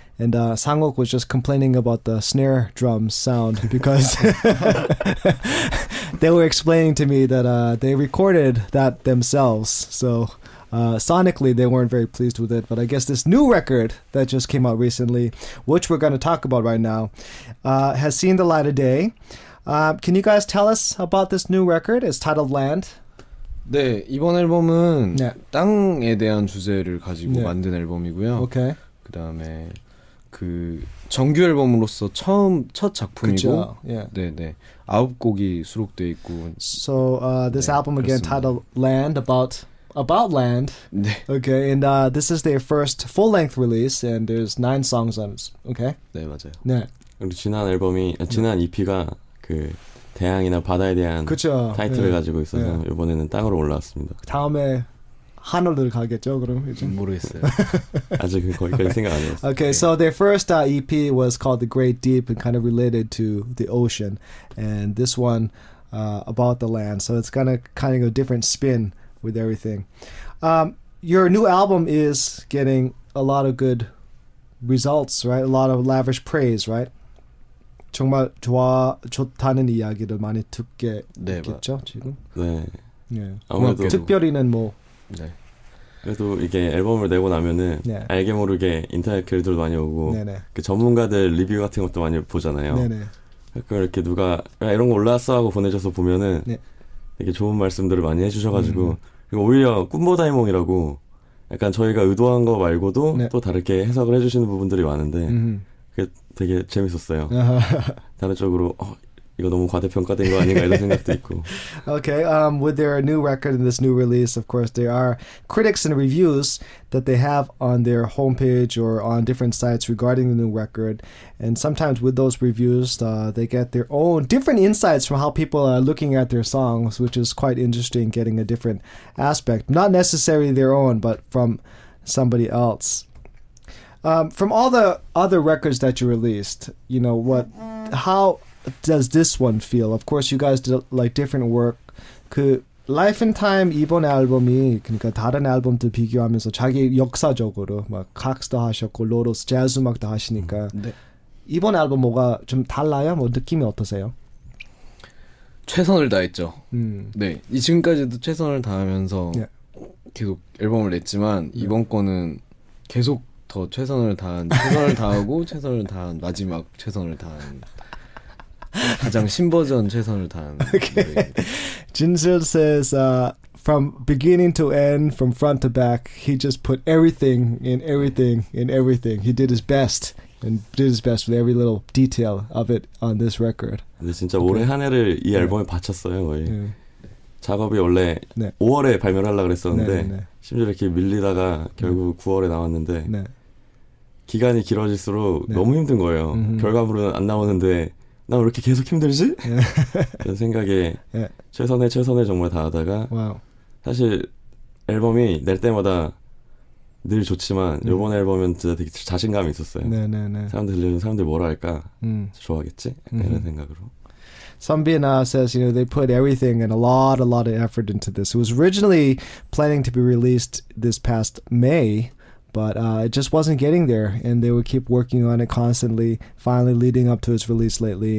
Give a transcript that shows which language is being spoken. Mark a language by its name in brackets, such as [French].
[English] And Sangok was just complaining about the snare drum sound because they were explaining to me that they recorded that themselves. So sonically, they weren't very pleased with it. But I guess this new record that just came out recently, which we're going to talk about right now, has seen the light of day. Can you guys tell us about this new record? It's titled Land. [Korean] 네, 이번 앨범은 땅에 대한 주제를 가지고 만든 앨범이고요. [English] Okay. [Korean] 그다음에 그 정규 앨범으로서 첫 작품이고, 네, 9곡이 수록되어 있고. [English] So this album again titled Land, about land. [Korean] 네. [English] Okay, and this is their first full-length release, and there's 9 songs on it. Okay. [Korean] 네, 맞아요. 네. 그리고 지난 EP가 그 대양이나 바다에 대한 그쵸. 타이틀을 가지고 있어서 이번에는 땅으로 올라왔습니다. 다음에 하늘을 가겠죠, 그럼 이제? 모르겠어요. 아직 거기까지 생각 안 해봤어요. [English] Okay, so their first EP was called The Great Deep and kind of related to the ocean, and this one about the land. So it's kind of a different spin with everything. Your new album is getting a lot of good results, right? A lot of lavish praise, right? [Korean] 정말 좋다는 이야기를 많이 듣겠죠, 지금? 네. 네. 아무래도 특별히는 뭐. 네. 그래도 이게 앨범을 내고 나면은 알게 모르게 인터넷 글들 많이 오고 그 전문가들 리뷰 같은 것도 많이 보잖아요. 그러니까 이렇게 누가 야, 이런 거 올라왔어 하고 보내줘서 보면은 되게 좋은 말씀들을 많이 해주셔가지고 그리고 오히려 꿈보다 해몽이라고 약간 저희가 의도한 거 말고도 또 다르게 해석을 해주시는 부분들이 많은데 그게 되게 재밌었어요. 다른 쪽으로 이거 너무 과대평가된 거 아닌가 이런 생각도 있고. [English] Okay, with their new record and this new release, of course, there are critics and reviews that they have on their homepage or on different sites regarding the new record. And sometimes with those reviews, they get their own different insights from how people are looking at their songs, which is quite interesting, getting a different aspect. Not necessarily their own, but from somebody else. From all the other records that you released, you know, how does this one feel? Of course, you guys did like different work. [Korean] 그 Life and Time 이번 앨범이 그러니까 다른 앨범들 비교하면서 자기 역사적으로 막 각스도 하셨고 로로스 재즈 음악도 하시니까 이번 앨범 뭐가 좀 달라요? 뭐 느낌이 어떠세요? 최선을 다했죠. 네, 지금까지도 최선을 다하면서 계속 앨범을 냈지만 이번 거는 계속 더 최선을 다하고 최선을 다한 마지막 최선을 다한. 가장 신버전 최선을 다한. [English] Okay. Jinsil says from beginning to end, from front to back, he just put everything in everything in everything. He did his best and did his best with every little detail of it on this record. [Korean] 근데 진짜 올해 한 해를 이 앨범에 바쳤어요. 거의. 작업이 원래 5월에 발매를 하려고 그랬었는데 심지어 이렇게 밀리다가 결국 9월에 나왔는데 기간이 길어질수록 너무 힘든 거예요. 결과물은 안 나오는데 나 왜 이렇게 계속 힘들지? 그런 생각에 최선을 정말 다하다가 사실 앨범이 낼 때마다 늘 좋지만 이번 앨범은 진짜 되게 자신감이 있었어요. 사람들 들려주면 사람들이 뭐라 할까? 좋아하겠지? 이런 생각으로. [English] Sunbin says, you know, they put everything and a lot of effort into this. It was originally planning to be released this past May, but it just wasn't getting there, and they would keep working on it constantly, finally leading up to its release lately.